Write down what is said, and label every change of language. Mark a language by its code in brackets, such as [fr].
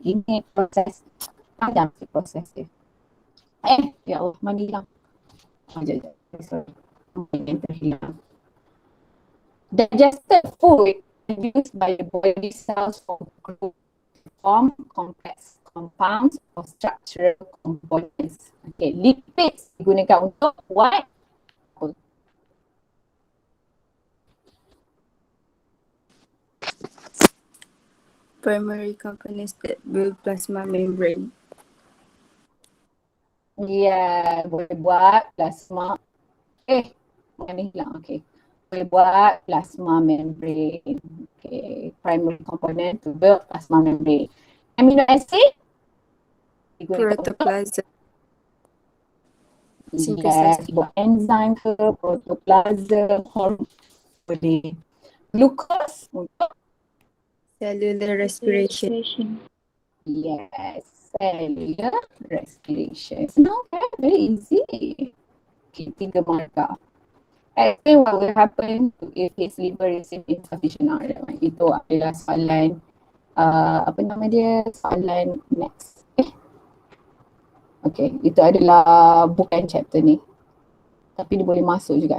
[ms] Ini proses panjang si proses dia. Ya Allah, mana hilang? Sekejap. [en] Sorry. [ms] Terhilang. [en] Digested food produced by the body cells from group form complex compounds or structural components. [ms] Okay, lipids digunakan untuk what? [en] Primary components that build plasma membrane. [ms] Ya, boleh buat plasma. Mana hilang? Okay. Boleh buat plasma membrane. [en] Okay, primary component to build plasma membrane. Amino acid? Protoplasm. [ms] Yes, buat enzyme ke, protoplasm, hormone. Boleh. Glucose untuk [en] Cellular respiration. yes, cellular respiration. [ms] Senang kan? [en] Very easy. [ms] Okay, tiga markah. [en] Explain what will happen to if his liver receive insufficient iron. [ms] Itu adalah soalan apa nama dia? Soalan next. Okay, itu adalah bukan chapter ni. Tapi dia boleh masuk juga.